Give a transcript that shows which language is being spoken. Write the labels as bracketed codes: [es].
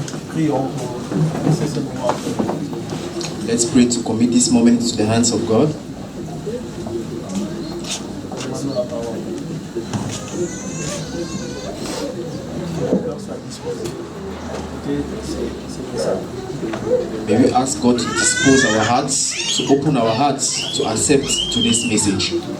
[fr] Prions pour laisser ce moment entre nous. [en] Let's pray to commit this moment to the hands of God. [fr] Demandons la parole. Que le cœur soit disposé à écouter ces messages. [en] May we ask God to dispose our hearts, to open our hearts to accept to this message.